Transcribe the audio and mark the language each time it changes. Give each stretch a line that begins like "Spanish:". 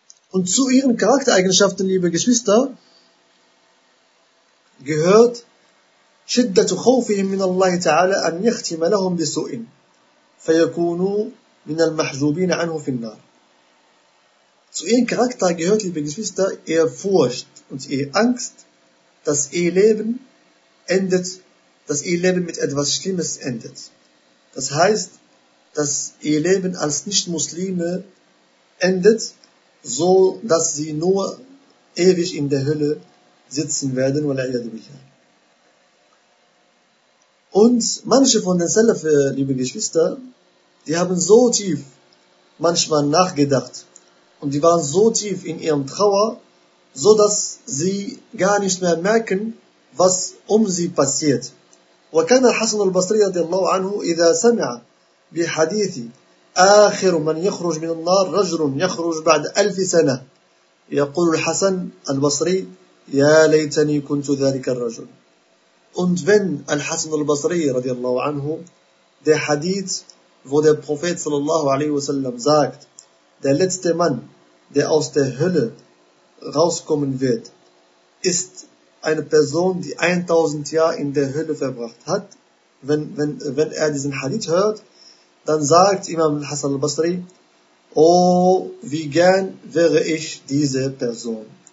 German: Und zu ihren Charaktereigenschaften, liebe Geschwister, gehört
Arabic: شدة خوفهم من الله تعالى أن يختم لهم بسوء فيكونوا من المحجوبين عنه في النار.
German: Zu ihrem Charakter gehört, liebe Geschwister, ihr Furcht und ihr Angst, dass ihr Leben endet, dass ihr Leben mit etwas Schlimmes endet. Das heißt, dass ihr Leben als Nicht-Muslime endet, so dass sie nur ewig in der Hölle sitzen werden. Und manche von den Salaf, liebe Geschwister, die haben so tief manchmal nachgedacht und die waren so tief in ihrem Trauer, so dass sie gar nicht mehr merken, was um sie passiert.
Arabic: وكان الحسن البصري رضي الله عنه إذا سمع بحديث آخر من يخرج من النار رجل يخرج بعد 1000 سنة يقول الحسن البصري يا ليتني كنت ذلك الرجل.
German: Und wenn Al-Hasan al-Basri, radiallahu anhu, der Hadith, wo der Prophet, sallallahu alaihi wasallam, sagt, der letzte Mann, der aus der Hölle rauskommen wird, ist eine Person, die 1000 Jahre in der Hölle verbracht hat, wenn er diesen Hadith hört, dann sagt Imam Al-Hasan al-Basri, oh, wie gern wäre ich diese Person.